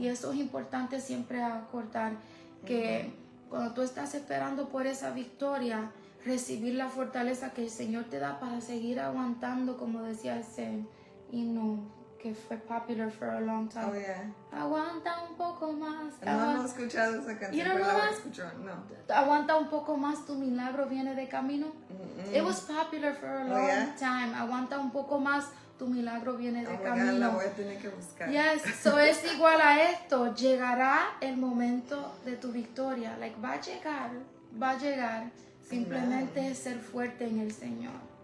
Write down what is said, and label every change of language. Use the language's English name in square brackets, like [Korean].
[Spanish] Y eso es importante siempre acordar, que cuando tú estás esperando por esa victoria, recibir la fortaleza que el Señor te da para seguir aguantando, como decía ese himno que fue popular [English] for a long time. Oh, yeah. [Spanish] Aguanta un poco más. No he escuchado esa canción, pero la escucho. No. Aguanta un poco más, tu milagro viene de camino. [English] It was popular for a long time. [Spanish] Aguanta un poco más, tu milagro viene de camino. God, la voy a tener que buscar. [English] Yes, so [Spanish] es igual a esto. Llegará el momento de tu victoria. [English] Like, [Spanish] va a llegar. Simplemente es ser fuerte en el Señor.